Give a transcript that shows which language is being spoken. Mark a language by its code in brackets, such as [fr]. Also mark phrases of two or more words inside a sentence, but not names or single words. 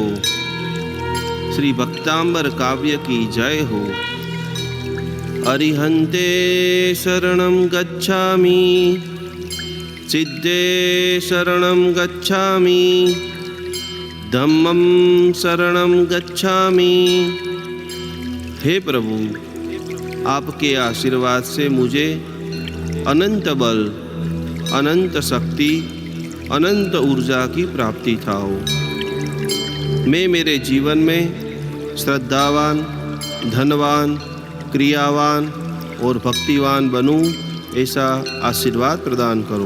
[hi] श्री भक्तांबर काव्य की जय हो। [pra] अरिहंते शरणं गच्छामि, सिद्धे शरणं गच्छामि, धम्मं शरणं गच्छामि। [hi] हे प्रभु, आपके आशीर्वाद से मुझे अनंत बल, अनंत शक्ति, अनंत ऊर्जा की प्राप्ति थाओ। मैं मेरे जीवन में श्रद्धावान, धनवान, क्रियावान और भक्तिवान बनूं, ऐसा आशीर्वाद प्रदान करो।